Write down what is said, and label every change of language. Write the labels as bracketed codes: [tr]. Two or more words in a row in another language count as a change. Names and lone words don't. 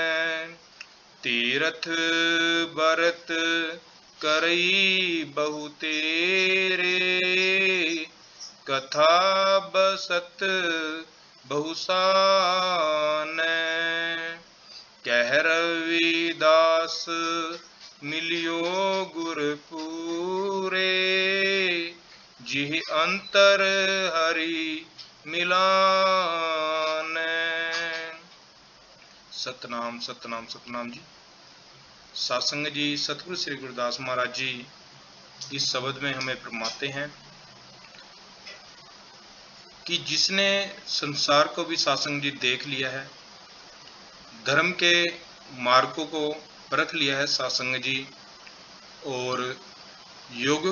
[hi] तीरथ बरत करई बहु तेरे, कथा बसत बहुसाने। कह रविदास मिलियो गुर पूरे, जिह अंतर हरि मिलाने। सतनाम सतनाम सतनाम जी। सत्संग जी, सतगुरु श्री गुरुदास महाराज जी इस शब्द में हमें फरमाते हैं कि जिसने संसार को भी सत्संग जी देख लिया है, धर्म के मार्गों को परख लिया है सत्संग जी, और योगों